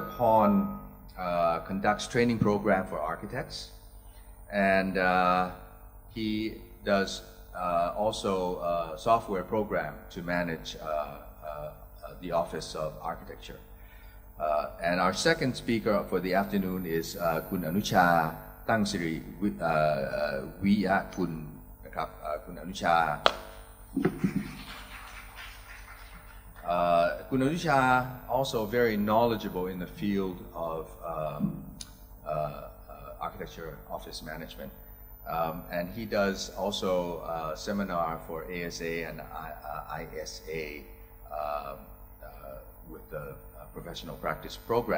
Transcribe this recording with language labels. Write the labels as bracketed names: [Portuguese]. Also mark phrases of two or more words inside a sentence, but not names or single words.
[English] Porn conducts training program for architects, and he does also a software program to manage the Office of Architecture. And our second speaker for the afternoon is Kun Anucha Tangsiri Viya Kun. Kun Anucha. Kun Anucha also very knowledgeable in the field of architecture office management. And he does also a seminar for ASA and ISA with the professional practice program.